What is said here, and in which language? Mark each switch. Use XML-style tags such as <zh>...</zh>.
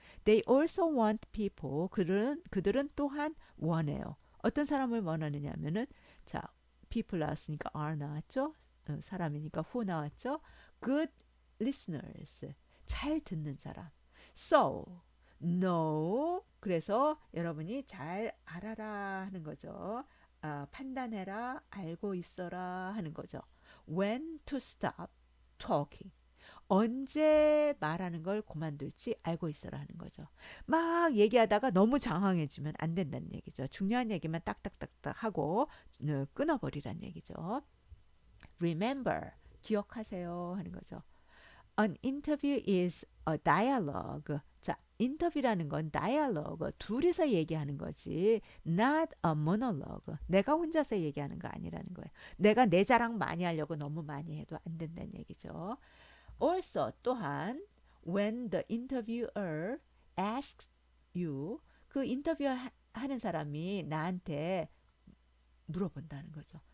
<en>They also want people</en> <ko>그들은 또한 원해요. 어떤 사람을 원하느냐면은 자 people 나왔으니까 are 나왔죠. 사람이니까 who 나왔죠.</ko> <en>Good listeners</en> <ko>잘 듣는 사람.</ko> <en>So no.</en> <ko>그래서 여러분이 잘 알아라 하는 거죠. 판단해라, 알고 있어라 하는 거죠.</ko> <en>When to stop talking.</en> <ko>언제 말하는 걸 그만둘지 알고 있어라 하는 거죠. 막 얘기하다가 너무 장황해지면 안 된다는 얘기죠. 중요한 얘기만 딱딱딱딱 하고 끊어버리란 얘기죠. Remember, 기억하세요 하는 거죠.</ko> <en>An interview is a dialogue.</en> <ko>자, 인터뷰라는 건 dialogue. 둘이서 얘기하는 거지.</ko> <en>Not a monologue.</en> <ko>내가 혼자서 얘기하는 거 아니라는 거예요. 내가 내 자랑 많이 하려고 너무 많이 해도 안 된다는 얘기죠. Also, 또한</ko> <en>when the interviewer asks you</en> <ko>그 인터뷰 하는 사람이 나한테 물어본다는 거죠.</ko>